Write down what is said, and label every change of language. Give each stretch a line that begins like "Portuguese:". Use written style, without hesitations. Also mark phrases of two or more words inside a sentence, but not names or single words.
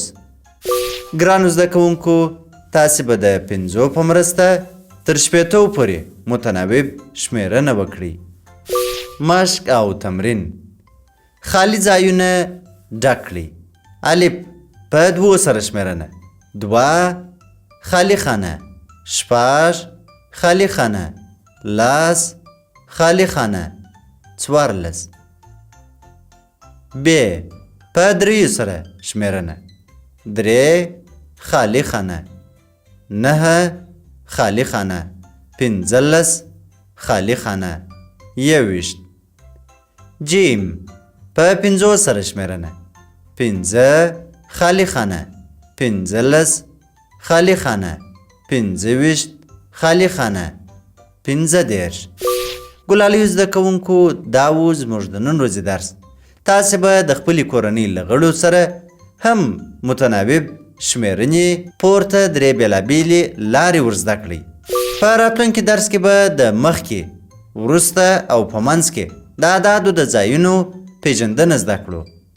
Pashto: ګرانو زده کوونکو، تاسې به د 5 په مرسته تر 80 پورې متناوب شمیرنه وکړئ. مشق او تمرین: خالی ځایونه ډک کړئ. الف په 2 سره شمیرنه: 2 خالی خانه 6 خالی خانه 10 خالی خانه 14. ب په 3 سره شمیرنه: 3 خالی خانه 9 خالی خانه 15 خالی خانه 21. جیم په 5 سره شمیرنه: 5 خالی خانه 15 خالی خانه 25 خالی خانه 15. ګلالیو زده کوونکو، دا و زموږ د نن ورځې درس. تاسې به د خپلې کورنۍ له غړو سره هم متناوب شمیرنې پورته 3 بېلابېلې لارې ورزده کړئ. په راتلونکي درس کې به د مخکې، وروسته او په منځ کې د اعدادو د ځایونو پیژندنه زده کړو.